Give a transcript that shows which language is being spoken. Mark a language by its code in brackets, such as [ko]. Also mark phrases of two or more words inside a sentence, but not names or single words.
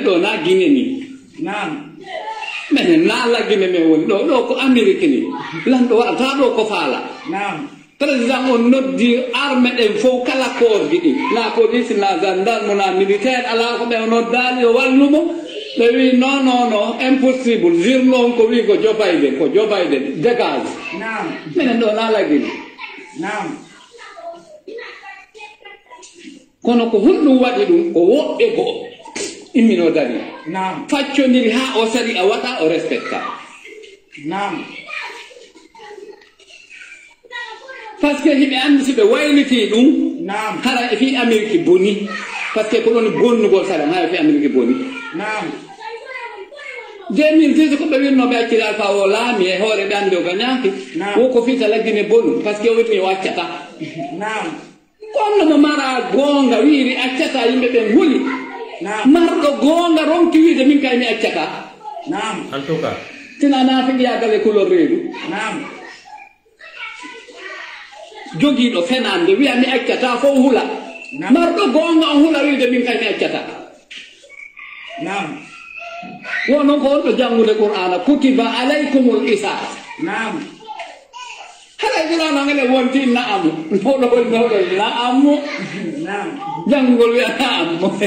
[ff] ɗo na Guinée ni menen na la Guinée men woni ɗo ko Amérique ni lanɗo waɗata ɗo ko faala président on noddi armé ɗen fof kala korji ɗi na police na gendarme na militaire ala ko ɓe noddali o wallumo ɓe wi non impossible journo on ko wi ko Joe Biden dégage minen ɗo na la Guinée kono ko hulɗum waɗi ɗum ko woɓɓe goo immino dari faccodiri ha o sari a waɗa o respecta [fr] par ce que [ff] hiɓe andi si ɓe wayliti ɗum hara e fi Amérique boni [fr] par ce que [ff] ko ɗon bonnugol saɗan ha e fi Amérique boni 2010 ko ɓe winnoɓe acciri alpha o laami e hoore ɓe andi o gañaki wo ko fita laggine bonu [fr] par ce que [ff] o winni o accata kono mo mara gonga wiiri accata yimɓe ɓen huli marɗo gonga ronki wiide min kay mi accata [fr] en tout cas [ff] tina naati ɓiyagale couleur reedu jogiiɗo fenande wiya mi accata fof hula marɗo gonga on hula wiide min kay mi accata wono ko wonɗo janngude qur'ana [ar] كتب عليكم القصاص [ff] haɗa qur'ana ngene wonti naamu mawɗo naamu janngugol wiya naamu